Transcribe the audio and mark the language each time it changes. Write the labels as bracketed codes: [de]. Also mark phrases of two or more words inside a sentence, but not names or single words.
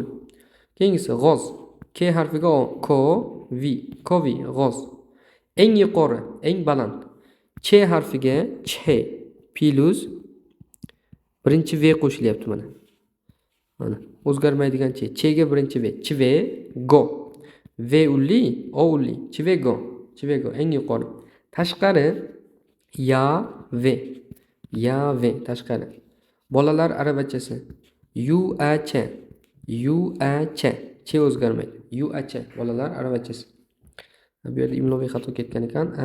[uz] Keyingisi g'oz. K harfiga kovi. G'oz. Eng yuqori, eng baland. Ch harfiga ch plus birinchi v qo'shilyapti mana. O'zgarmaydigan ch. Ch ga birinchi v. Chive go. V ulli, o ulli. Chivego. Eng yuqori. Tashqari ya v. Tashqari. Bolalar aravachasi. Ch. Ch o'zgarmaydi. Ch. Bolalar aravachasi. Bu yerda imloviy xato ketgan ekan.